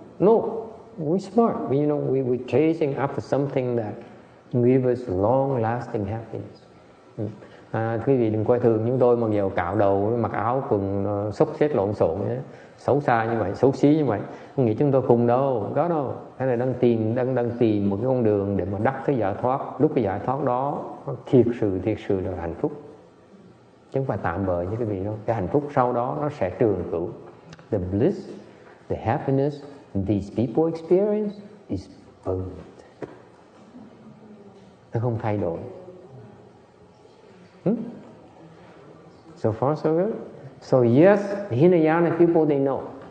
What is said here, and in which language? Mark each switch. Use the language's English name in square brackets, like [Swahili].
[English] No, we're smart. We're chasing after something that gives us long-lasting happiness. [Vietnamese] Quý vị đừng coi thường chúng tôi mặc dầu cạo đầu, mặc áo quần xốc xếch lộn xộn, xấu xa như vậy, xấu xí như vậy. Không nghĩ chúng tôi khùng đâu, không có đâu. Cái này đang tìm một cái con đường để mà đắc cái giải thoát. Lúc cái giải thoát đó thiệt sự là hạnh phúc, chứ không phải tạm bợ như cái vị đâu. Cái hạnh phúc sau đó nó sẽ trường cửu. [English] The bliss, the happiness these people experience is permanent. [Vietnamese] Nó không thay đổi. [English] So far so good. So yes, the Hinayana people, they know.